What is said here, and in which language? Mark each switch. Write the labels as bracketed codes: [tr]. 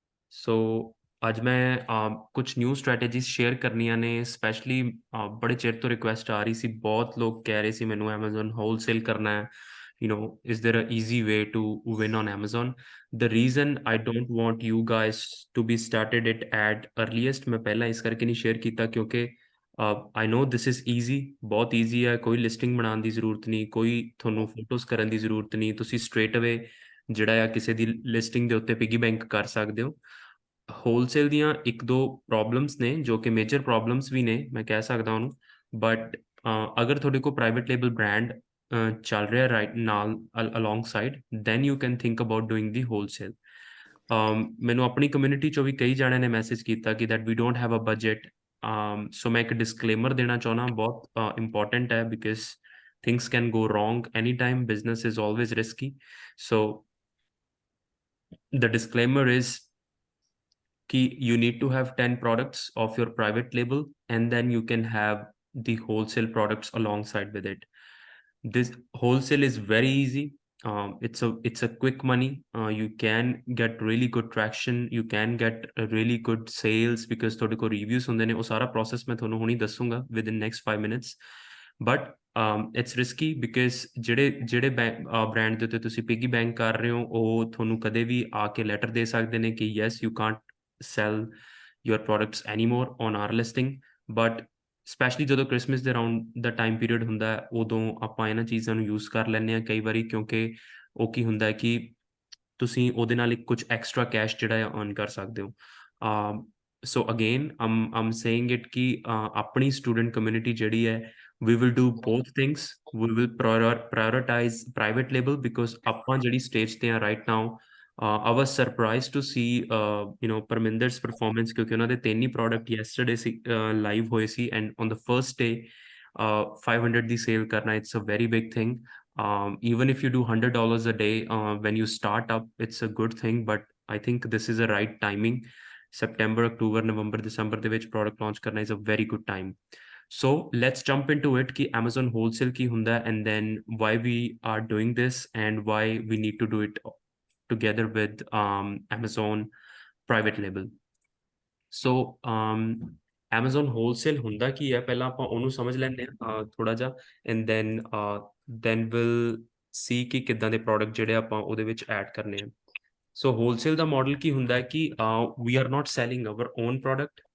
[pa] ਸੋ ਅੱਜ ਮੈਂ ਕੁਛ ਨਿਊ ਸਟ੍ਰੈਟੇਜੀਜ਼ ਸ਼ੇਅਰ ਕਰਨੀਆਂ ਨੇ ਸਪੈਸ਼ਲੀ ਬੜੇ ਚਿਰ ਤੋਂ ਰਿਕੁਐਸਟ ਆ ਰਹੀ ਸੀ। ਬਹੁਤ ਲੋਕ ਕਹਿ ਰਹੇ ਸੀ ਮੈਨੂੰ ਐਮਾਜ਼ਨ ਹੋਲਸੇਲ ਕਰਨਾ ਹੈ। [en] is there a easy way to win on Amazon? The reason I don't want you guys to be started it at earliest, [pa] ਮੈਂ ਪਹਿਲਾਂ ਇਸ ਕਰਕੇ ਨਹੀਂ ਸ਼ੇਅਰ ਕੀਤਾ ਕਿਉਂਕਿ [en] I know this is easy, [pa] ਬਹੁਤ ਈਜ਼ੀ ਹੈ। ਕੋਈ ਲਿਸਟਿੰਗ ਬਣਾਉਣ ਦੀ ਜ਼ਰੂਰਤ ਨਹੀਂ, ਕੋਈ ਤੁਹਾਨੂੰ ਫੋਟੋਜ਼ ਕਰਨ ਦੀ ਜ਼ਰੂਰਤ ਨਹੀਂ। ਤੁਸੀਂ ਸਟ੍ਰੇਟ ਅਵੇ ਜਿਹੜਾ ਆ ਕਿਸੇ ਦੀ ਲਿਸਟਿੰਗ ਦੇ ਉੱਤੇ ਪਿਗੀ ਬੈਂਕ ਕਰ ਸਕਦੇ ਹੋ। ਹੋਲਸੇਲ ਦੀਆਂ ਇੱਕ ਦੋ ਪ੍ਰੋਬਲਮਸ ਨੇ ਜੋ ਕਿ ਮੇਜਰ ਪ੍ਰੋਬਲਮਸ ਵੀ ਨੇ ਮੈਂ ਕਹਿ ਸਕਦਾ ਉਹਨੂੰ। ਬਟ ਅਗਰ ਤੁਹਾਡੇ ਕੋਲ ਪ੍ਰਾਈਵੇਟ ਲੇਬਲ ਬ੍ਰਾਂਡ ਚੱਲ ਰਿਹਾ ਰਾਈਟ ਨਾਲ along side, [en] Then you can think about doing the wholesale. [pa] ਮੈਨੂੰ ਆਪਣੀ ਕਮਿਊਨਿਟੀ ਚੋਂ ਵੀ ਕਈ ਜਣਿਆਂ ਨੇ ਮੈਸੇਜ ਕੀਤਾ ਕਿ [en] That we don't have a budget. [pa] ਸੋ ਮੈਂ ਇੱਕ ਡਿਸਕਲੇਮਰ ਦੇਣਾ ਚਾਹੁੰਦਾ, ਬਹੁਤ ਇੰਪੋਰਟੈਂਟ ਹੈ because [en] things can go wrong anytime. Business is always risky. So the disclaimer is you need to have 10 products of your private label, and then you can have the wholesale products alongside with it. This wholesale is very easy. It's a quick money. You can get really good traction. You can get a really good sales because [pa] ਤੁਹਾਡੇ ਕੋਲ reviews ਹੁੰਦੇ ਨੇ। ਉਹ ਸਾਰਾ process ਮੈਂ ਤੁਹਾਨੂੰ ਹੁਣੀ ਦੱਸੂਗਾ [en] within next 5 minutes. But it's risky because [pa] ਜਿਹੜੇ brand ਦੇ ਉੱਤੇ ਤੁਸੀਂ piggy bank ਕਰ ਰਹੇ ਹੋ, ਉਹ ਤੁਹਾਨੂੰ ਕਦੇ ਵੀ ਆ ਕੇ ਲੈਟਰ ਦੇ ਸਕਦੇ ਨੇ ਕਿ [en] yes you can't sell your products anymore on our listing. [pa] But specially ਜਦੋਂ ਕ੍ਰਿਸਮਸ ਦੇ ਅਰਾਊਂਡ ਦਾ ਟਾਈਮ ਪੀਰੀਅਡ ਹੁੰਦਾ ਹੈ, ਉਦੋਂ ਆਪਾਂ ਇਹਨਾਂ ਚੀਜ਼ਾਂ ਨੂੰ ਯੂਜ਼ ਕਰ ਲੈਂਦੇ ਹਾਂ ਕਈ ਵਾਰੀ, ਕਿਉਂਕਿ ਉਹ ਕੀ ਹੁੰਦਾ ਹੈ ਕਿ ਤੁਸੀਂ ਉਹਦੇ ਨਾਲ ਇੱਕ ਕੁਝ ਐਕਸਟਰਾ ਕੈਸ਼ ਜਿਹੜਾ ਆ ਅਰਨ ਕਰ ਸਕਦੇ ਹੋ। [en] so again I'm saying it [pa] ਕਿ ਆਪਣੀ ਸਟੂਡੈਂਟ ਕਮਿਊਨਿਟੀ ਜਿਹੜੀ ਹੈ, [en] we will do both things. We will prioritize private label because [pa] ਆਪਾਂ ਜਿਹੜੀ ਸਟੇਜ ਤੇ ਆ [en] right now, I was surprised to see Parminder's performance [pa] ਕਿਉਂਕਿ ਉਹਨਾਂ ਦੇ 3 ਹੀ ਪ੍ਰੋਡਕਟ [en] yesterday [pa] ਸੀ ਲਾਈਵ ਹੋਏ ਸੀ, [en] and on the first day 500 [pa] ਦੀ sale ਕਰਨਾ, [en] it's a very big thing. Even if you do $100 a day when you start up, it's a good thing, but I think this is a right timing. September, October, November, December [pa] ਦੇ ਵਿੱਚ [en] product launch ਕਰਨਾ is a very good time. So let's jump into it कि Amazon wholesale [pa] ਕੀ ਹੁੰਦਾ, [en] and then why we are doing this and why we need to do it together with Amazon private label. [pa] So Amazon wholesale ਹੁੰਦਾ ਕੀ ਹੈ, ਪਹਿਲਾਂ ਆਪਾਂ ਉਹਨੂੰ ਸਮਝ ਲੈਂਦੇ ਹਾਂ ਥੋੜਾ ਜਿਹਾ, [en] and then we'll see [pa] ਕਿ ਕਿੱਦਾਂ ਦੇ ਪ੍ਰੋਡਕਟ ਜਿਹੜੇ ਆਪਾਂ ਉਹਦੇ ਵਿੱਚ ਐਡ ਕਰਨੇ ਆ। ਸੋ ਹੋਲਸੇਲ ਦਾ ਮਾਡਲ ਕੀ ਹੁੰਦਾ ਹੈ ਕਿ [en] we are not selling our own product.